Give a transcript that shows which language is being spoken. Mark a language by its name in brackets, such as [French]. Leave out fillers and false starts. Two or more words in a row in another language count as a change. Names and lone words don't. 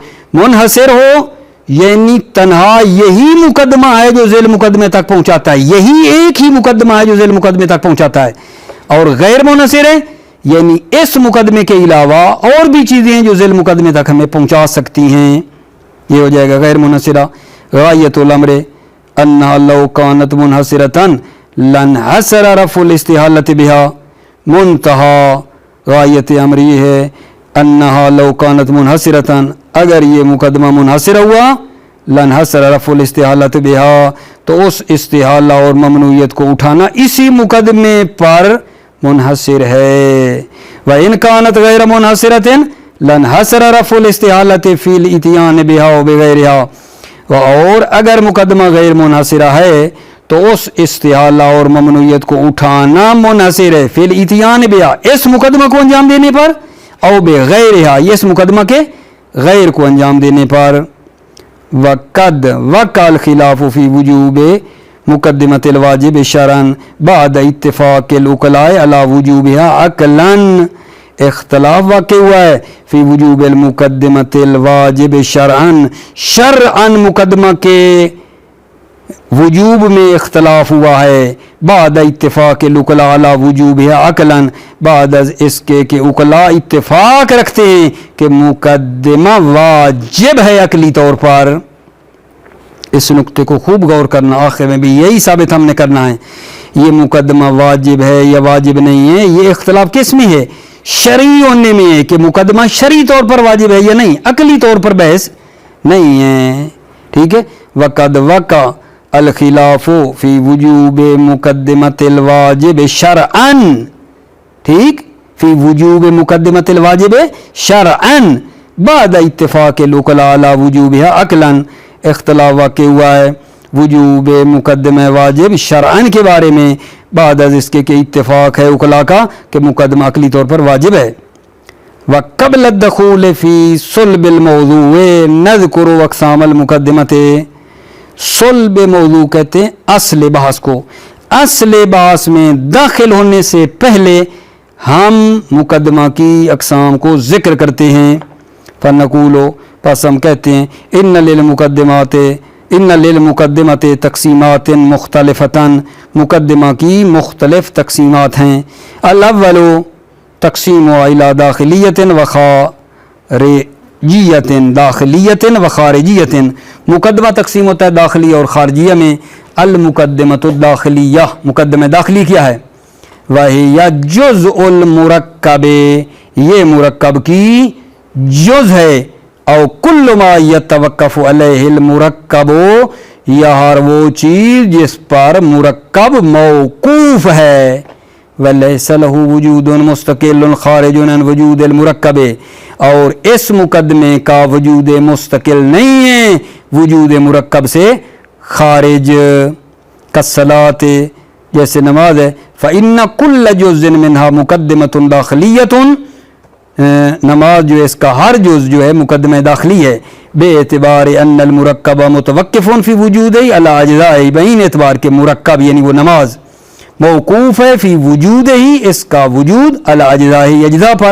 [Hindi] मुनहसिर हो यानी तन्हा यही मुकदमा है जो ज़िल मुकदमे तक पहुंचाता है, यही एक ही मुकदमा है जो ज़िल मुकदमे तक पहुंचाता है। और गैर मुनहसिर है यानी इस मुकदमे के अलावा और भी चीज़ें हैं जो ज़िल मुकदमे तक हमें पहुंचा सकती हैं, ये हो जाएगा गैर मुनहसिरा। [Arabic] غاية الأمر أنها لو كانت منحصرةً لانحصر رفع الاستحالة بها, [Hindi] मुंतहा गायत अम्र ये है [Arabic] أنها لو كانت منحصرةً, [Hindi] अगर ये मुकदमा मुनहसिर हुआ, [Arabic] لانحصر رفع الاستحالة بها, [Hindi] तो उस इस्तिहाला और ममनूयत को उठाना इसी मुकदमे पर मुनहसिर है। [Arabic] وإن كانت غير منحصرةٍ لانحصر رفع الاستحالة في الإتيان بها وبغيرها, [Hindi] और अगर मुकदमा गैर मुनहसिरा है तो उस इस्तिहाला और ममनूयत को उठाना मुनहसिर है। [Arabic] في الإتيان بها, [Hindi] इस मुकदमा को अंजाम देने पर, और बिगैरिहा, इस मुकदमा के गैर को अंजाम देने पर। [Arabic] وقد وقع الخلاف في وجوب مقدمة الواجب شرعاً بعد اتفاق العقلاء على وجوبها عقلاً, [Hindi] इख्तलाफ वाक़ हुआ है [Arabic] في وجوب المقدمة الواجب شرعاً, [Hindi] शरअन मुकदमा के वजूब में इख्तलाफ हुआ है। [Arabic] بعد اتفاق العقلاء على وجوبها عقلاً, [Hindi] बाद इसके कि उक़ला इत्तिफ़ाक़ रखते हैं कि मुकद्दिमा वाजिब है अक़ली तौर पर। इस नुक्ते को खूब गौर करना, आखिर में भी यही साबित हमने करना है, ये मुकद्दमा वाजिब है या वाजिब नहीं है। ये इख्तलाफ किस में है? शरई होने में है कि मुकदमा शरई तौर पर वाजिब है या नहीं, अक़ली तौर पर बहस नहीं है। ठीक है। [Arabic] وقد وقع الخلاف في وجوب مقدمة الواجب شرعاً, ठीक, في وجوب مقدمة الواجب شرعاً بعد اتفاق العقلاء على وجوبها عقلاً, [Hindi] इख्तलाफ वाक़ हुआ है [Arabic] وجوب مقدمة الواجب شرعاً [Hindi] के बारे में बाद इसके कि इत्तिफ़ाक़ है उक़ला का कि मुकदमा अक़ली तौर पर वाजिब है। [Arabic] وقبل الدخول في صلب الموضوع نذكر أقسام المقدمة, [Hindi] सुल्ब मौज़ू कहते हैं असल बहस को। असल बहस में दाखिल होने से पहले हम मुकदमा की अक़साम को ज़िक्र करते हैं। फ़नक़ूलो, बस हम कहते हैं [Arabic] إنّ للمقدمة تقسيماتٍ مختلفةً, [Hindi] मुकद्दमा की मुख्तलिफ़ तक़सीमात हैं। [Arabic] الأول تقسيم إلى داخليةٍ وخارجيةٍ داخليةٍ وخارجيةٍ, [Hindi] मुकद्दमा तक़सीम होता है दाखिली और खारजिया में। [Arabic] المقدمة الداخلية, [Hindi] मुकद्दमा दाखिली क्या है? [Arabic] وهي جزء المركب, [Hindi] ये मुरक्कब की जुज़ है। [Arabic] और كلّ ما يتوقف عليه المركب, [Hindi] या हर वो चीज़ जिस पर मुरक्कब मौकूफ है, [Arabic] وليس له وجود مستقل خارج عن وجود المركب, [Hindi] और इस मुकदमे का वजूद मुस्तकिल नहीं है वजूद मुरक्कब से खारिज। कसलात, जैसे नमाज है, [Arabic] فإنّ كلّ جزءٍ منها مقدمةٌ داخليةٌ, [Hindi] नमाज जो है इसका हर जुज़ जो है मुकदमे दाखिली है, [Arabic] باعتبار أنّ المركب متوقفٌ في وجوده على أجزائه, [Hindi] बइन एतबार के मुरक्कब यानी वो नमाज मौकूफ़ है [Arabic] في وجوده, [Hindi] इसका वजूद [Arabic] على أجزائه [Hindi] अज्ज़ा पर।